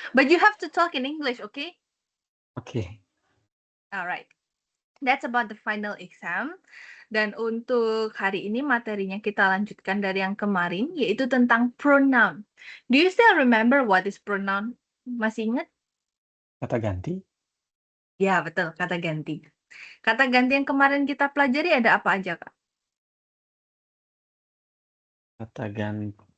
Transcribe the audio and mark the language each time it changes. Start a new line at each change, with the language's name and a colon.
English: But you have to talk in English, okay? Oke. Alright. That's about the final exam.
Indonesian: Dan untuk hari ini materinya kita lanjutkan dari yang kemarin, yaitu tentang pronoun.
English: Do you still remember what is pronoun?
Indonesian: Masih ingat? Kata ganti? Ya, betul, kata ganti. Kata ganti yang kemarin kita pelajari ada apa aja, Kak? Kata ganti.